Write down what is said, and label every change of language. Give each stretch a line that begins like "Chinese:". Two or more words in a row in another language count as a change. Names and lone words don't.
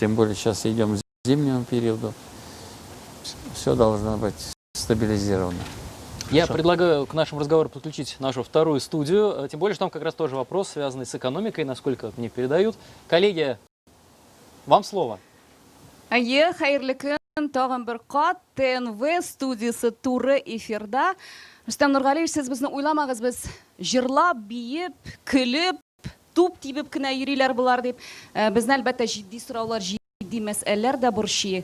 Russian: Тем более сейчас идем к зимнему периоду. Все должно быть стабилизировано. Я предлагаю к нашему разговору подключить нашу вторую студию. Тем более, что там как раз тоже вопрос, связанный с экономикой, насколько мне передают. Коллеги, вам слово.
Tatar: Әйе, хәерле көн, тагын бер кат ТНВ студиясы туры эфирда. Рөстәм Нургалиевич, сез безне уйламагыз, без җырлап, биеп, көлеп, туп тибеп кенә йөриләр булар дип. Безне әлбәттә җитди сораулар, җитди мәсьәләләр дә борчый.